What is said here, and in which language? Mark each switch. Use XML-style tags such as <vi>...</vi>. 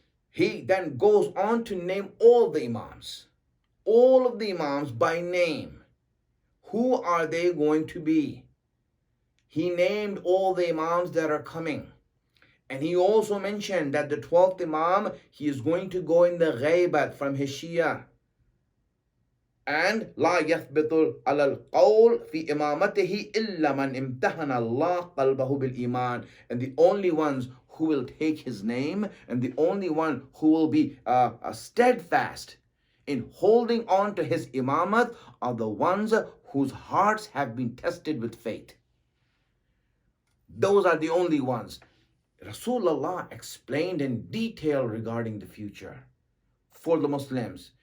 <en>He then goes on to name all the Imams, all of the Imams by name. Who are they going to be? He named all the Imams that are coming. And he also mentioned that the 12th Imam, he is going to go in the ghaibat from his Shia. And</en> <ar>لا يثبت على القول في إمامته إلا من امتحن الله قلبه بالإيمان.</ar> <en>And the only ones who will take his name and the only one who will be steadfast in holding on to his imamat are the ones whose hearts have been tested with faith. Those are the only ones. Rasulullah explained in detail regarding the future for the Muslims.</en>